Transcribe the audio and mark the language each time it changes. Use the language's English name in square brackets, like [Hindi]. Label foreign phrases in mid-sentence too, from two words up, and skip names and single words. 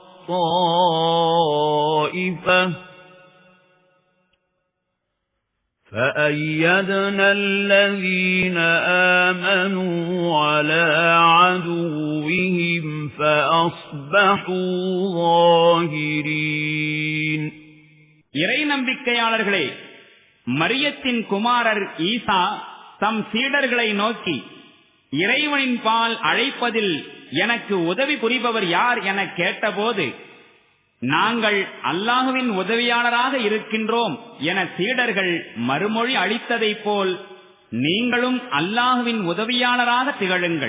[Arabic] طَّائِفَةٌ فَأَيَّدْنَا الَّذِينَ آمَنُوا عَلَى عَدُوِّهِمْ فَأَصْبَحُوا ظَاهِرِينَ. [Tamil] இறை நம்பிக்கையாளர்களே, மரியத்தின் குமாரர் ஈசா தம் சீடர்களை நோக்கி, இறைவனின் பால் அழைப்பதில் எனக்கு உதவி புரிபவர் யார் என கேட்டபோது, நாங்கள் அல்லாஹுவின் உதவியாளராக இருக்கின்றோம் என சீடர்கள் மறுமொழி அளித்ததைப் போல் நீங்களும் அல்லாஹுவின் உதவியாளராக திகழுங்கள்.